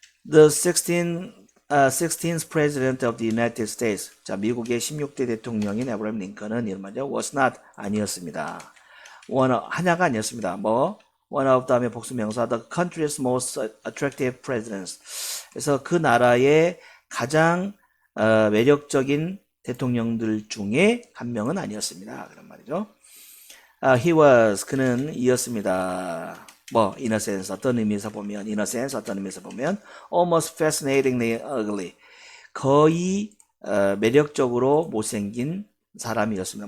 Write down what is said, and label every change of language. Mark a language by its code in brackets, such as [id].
[en] The 16th President of the United States. [ko] 자, 미국의 16대 대통령인 에브라임 링컨은 이런 말이죠. [en] was not, [ko] 아니었습니다. 하나가 아니었습니다. [en] one of [ko] 다음에 복수명사, [en] the country's most attractive presidents. [ko] 그래서 그 나라의 가장 매력적인 대통령들 중에 한 명은 아니었습니다. 그런 말이죠. [en] He was, [ko] 그는 이었습니다. [en] in a sense, [ko] 어떤 의미에서 보면, [en] in a sense, 어떤 의미에서 보면, almost fascinatingly ugly. [ko] 거의 매력적으로 못생긴 사람이었습니다.